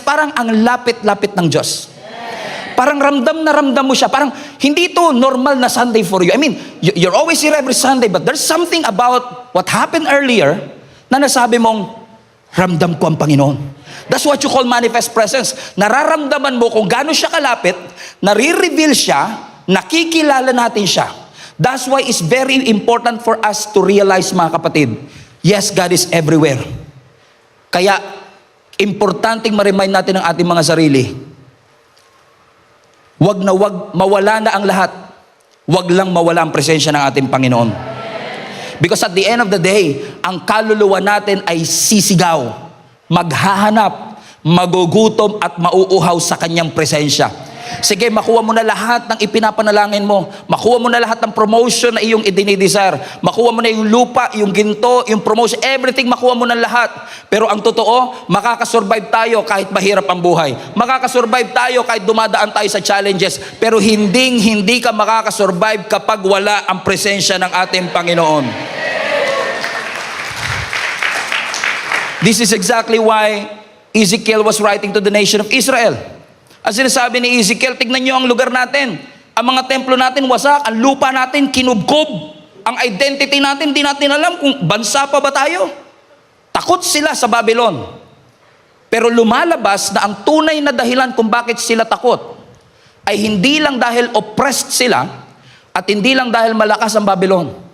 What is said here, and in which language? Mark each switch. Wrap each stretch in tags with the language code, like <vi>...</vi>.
<tl>Parang ang lapit-lapit ng Diyos. Parang ramdam na ramdam mo siya. Parang hindi to normal na</tl> <en>Sunday for you. I mean, you're always here every Sunday, but there's something about what happened earlier</en> <tl>na nasabi mong, ramdam ko ang Panginoon.</tl> <en>That's what you call manifest presence.</en> <tl>Nararamdaman mo kung gaano siya kalapit, nare-reveal siya, nakikilala natin siya.</tl> <en>That's why it's very important for us to realize,</en> <tl>mga kapatid,</tl> <en>yes, God is everywhere.</en> <tl>Kaya, importanteng ma-remind natin ang ating mga sarili. Wag mawala na ang lahat. Wag lang mawala ang presensya ng ating Panginoon.</tl> <en>Because at the end of the day,</en> <tl>ang kaluluwa natin ay sisigaw, maghahanap, magugutom at mauuhaw sa kanyang presensya. Sige, makuha mo na lahat ng ipinapanalangin mo. Makuha mo na lahat ng promotion na iyong idinidesire. Makuha mo na yung lupa, yung ginto, yung promotion, everything makuha mo na lahat. Pero ang totoo, makakasurvive tayo kahit mahirap ang buhay. Makakasurvive tayo kahit dumadaan tayo sa challenges. Pero hindi ka makakasurvive kapag wala ang presensya ng ating Panginoon.</tl> <en>This is exactly why Ezekiel was writing to the nation of Israel.</en> <tl>As sinasabi ni Ezekiel, tignan nyo ang lugar natin. Ang mga templo natin wasak, ang lupa natin kinubkob. Ang identity natin, di natin alam kung bansa pa ba tayo. Takot sila sa Babylon. Pero lumalabas na ang tunay na dahilan kung bakit sila takot ay hindi lang dahil oppressed sila at hindi lang dahil malakas ang Babylon.</tl>